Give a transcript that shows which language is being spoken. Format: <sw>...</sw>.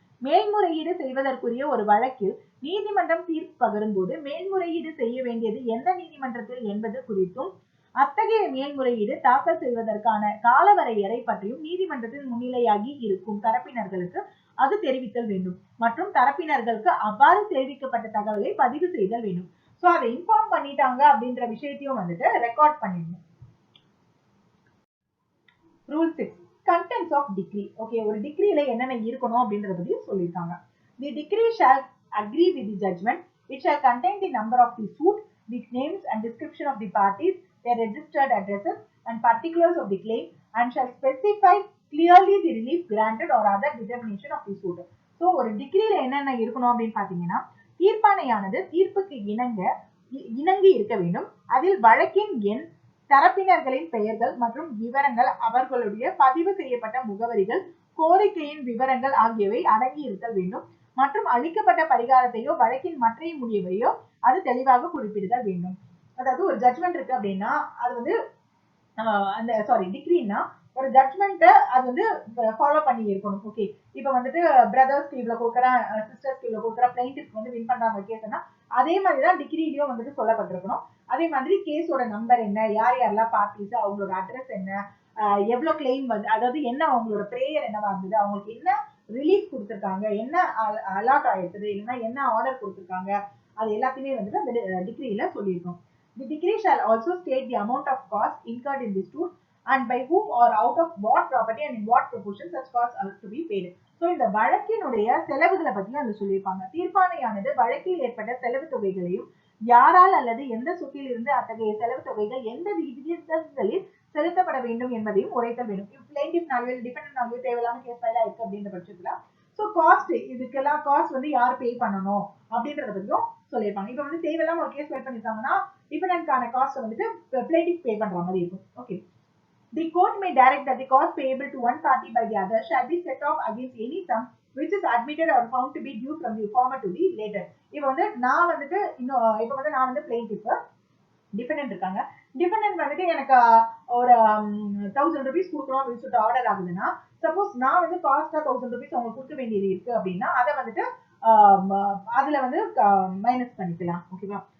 <ta>மேல்முறையீடு செய்வதற்குரிய ஒரு வழக்கில் நீதிமன்றம் தீர்ப்பு பகரும் போது மேல்முறையீடு செய்ய வேண்டியது எந்த நீதிமன்றத்தில் என்பது குறித்தும் அத்தகைய மேல்முறையீடு தாக்கல் செய்வதற்கான காலவரையறை பற்றியும் நீதிமன்றத்தில் முன்னிலையாகி இருக்கும் தரப்பினர்களுக்கு அது தெரிவித்தல் வேண்டும் மற்றும் தரப்பினர்களுக்கு அவ்வாறு தெரிவிக்கப்பட்ட தகவலை பதிவு செய்தல் வேண்டும். சோ அதை இன்ஃபார்ம் பண்ணிட்டாங்க அப்படின்ற விஷயத்தையும் வந்துட்டு ரெக்கார்ட் பண்ணிடணும். Rule 6</ta> <en>contents of decree.</en> <ta>Okay, ஒரு டிக்ரியில என்னென்ன இருக்கணும் அப்படின்றத பத்தி சொல்லிருக்காங்க.</ta> <en>The decree shall agree with the judgment. It shall contain the number of the suit, the names and description of the parties, their registered addresses and particulars of the claim, and shall specify clearly the relief granted or other determination of the suit.</en> <ta>So ஒரு டிக்ரியில என்னென்ன இருக்கணும் அப்படின்னு பாத்தீங்கன்னா தீர்ப்பாணையானது தீர்ப்புக்கு இணங்கி இருக்க வேண்டும். அதில் வழக்கின் எண், தரப்பினர்களின் பெயர்கள் மற்றும் விவரங்கள், அவர்களுடைய பதிவு செய்யப்பட்ட முகவரிகள், கோரிக்கையின் விவரங்கள் ஆகியவை அடங்கி இருத்தல் வேண்டும் மற்றும் அளிக்கப்பட்ட பரிகாரத்தையோ வழக்கின் மற்ற முடிவையோ அது தெளிவாக குறிப்பிடுதல் வேண்டும். அதாவது ஒரு ஜட்மெண்ட் இருக்கு அப்படின்னா அது வந்து டிக்ரின்னா ஒரு ஜட்மெண்ட் அது வந்து ஃபாலோ பண்ணி இருக்கணும். ஓகே, இப்ப வந்துட்டு பிரதர்ஸ்க்கு இவ்வளவு கொடுக்குறேன், சிஸ்டர்ஸ்க்கு இவ்வளவு கொடுக்குறேன், பிளைண்டிஃப்க்கு வந்து வின் பண்றாங்க கேஸ்னா அதே மாதிரிதான் டிகிரிலயும் வந்துட்டு சொல்லப்பட்டிருக்கணும். அதே மாதிரி கேஸோட நம்பர் என்ன, யார் யாரெல்லாம் பார்ட்டிஸ், அவங்களோட அட்ரஸ் என்ன, எவ்வளவு கிளைம் வந்து, அதாவது என்ன அவங்களோட பிரேயர் என்னவா இருந்தது, அவங்களுக்கு என்ன ரிலீஃப் கொடுத்துருக்காங்க, என்ன அலாட் ஆயிருக்குது, இல்லைன்னா என்ன ஆர்டர் கொடுத்துருக்காங்க, அது எல்லாத்தையுமே வந்துட்டு அந்த டிகிரியில சொல்லியிருக்கோம்.</ta> <en>The decree shall also state the amount of cost incurred in this suit and by whom or out of what property and in what proportion such costs are to be paid.</en> <ta>So இந்த வழக்கினுடைய செலவுகளை பத்தி அதுல சொல்லியிருப்பாங்க. தீர்ப்பாணையானது வழக்கில் ஏற்பட்ட செலவு தொகைகளையும் யாரால் அல்லது எந்த சொத்தில் இருந்து அத்தகைய செலவு தொகைகள் எந்த விகிதங்களில் செலுத்தப்பட வேண்டும் என்பதையும் உரைத்தல் வேண்டும். பிளைண்டிஃப் நாள்வேல் டிபெண்டன்ட் நாள்வேல் தேவையில்லாம கேஸ் ஃபைலா இருக்கு அப்படின்ற பட்சத்துல சோ காஸ்ட், இதுக்கெல்லாம் காஸ்ட் வந்து யார் பே பண்ணணும் அப்படின்றத பத்தியும் சொல்லியிருப்பாங்க. இப்ப வந்து தேவையில்லாம ஒரு கேஸ் ஃபைல் பண்ணிருக்காங்கன்னா டிபெண்டன்ட்கான காஸ்ட் வந்துட்டு பிளைண்டிஃப் பே பண்ற மாதிரி இருக்கும்.</ta> <en>Okay, the court may direct that the cost payable to one party by the other shall be set off against any sum which is admitted or found to be due from the former to the later.</en> <ta>இப்ப வந்து நான் வந்துட்டு நான் வந்து plaintiff, dependent இருக்காங்க, dependent வந்துட்டு எனக்கு ஒரு 1000 rupees கொடுக்கணும் அப்படின்னு சொல்லிட்டு ஆர்டர் ஆகுதுன்னா சப்போஸ் நான் வந்து காஸ்டா 1000 rupees அவங்க கொடுக்க வேண்டியது இருக்கு அப்படின்னா அதை வந்துட்டு அதுல வந்து மைனஸ் பண்ணிக்கலாம். ஓகேவா?</ta>